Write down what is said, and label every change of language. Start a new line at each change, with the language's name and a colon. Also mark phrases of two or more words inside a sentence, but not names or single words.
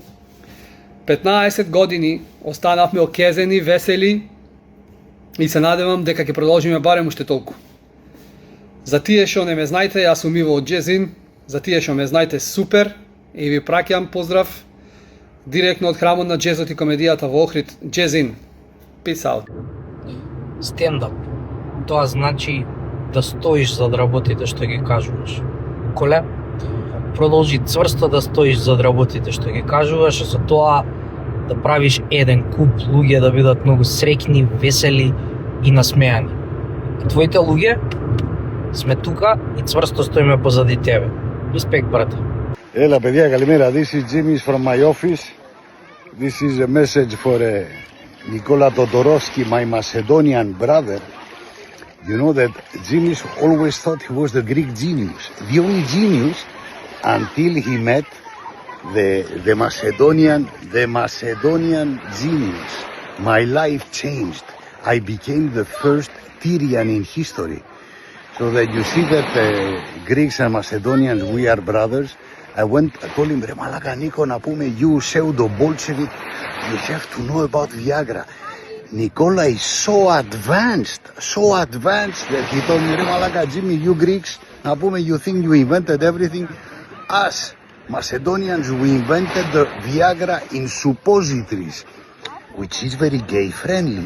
Macedonian: 15 години останавме окезени, весели и се надевам дека ќе продолжиме барем уште толку. За тие што не ме знаете, јас сум Иво од Джезин, за тие што ме знаете супер и ви праќам поздрав директно од храмот на джезот и комедијата во Охрид, Джезин.
English: Peace out.
Macedonian: Стендап. Тоа значи да стоиш зад работите што ги кажуваш. Коле, продолжи цврсто да стоиш зад работите што ги кажуваш, а со тоа да правиш еден куп луѓе да бидат многу среќни, весели и насмеани. А твоите луѓе сме тука и цврсто стоиме позади тебе. Респект, брате.
Greek: Έλα παιδιά, καλημέρα.
English: This is Jimmy from my office. This is a message for Nikola Todorovsky, my Macedonian brother. You know that Jimmy always thought he was the Greek genius. The only genius until he met the Macedonian genius. My life changed. I became the first Tyrian in history. So that you see that Greeks and Macedonians, we are brothers. I told him,
Greek: Ρε μαλάκα Νίκο, να πούμε,
English: you pseudo-Bolshevik, you have to know about Viagra. Nikola is so advanced that he told me,
Greek: Ρε μαλάκα,
English: Jimmy, you Greeks,
Greek: να πούμε,
English: you think you invented everything. Us, Macedonians, we invented the Viagra in suppositories, which is very gay-friendly.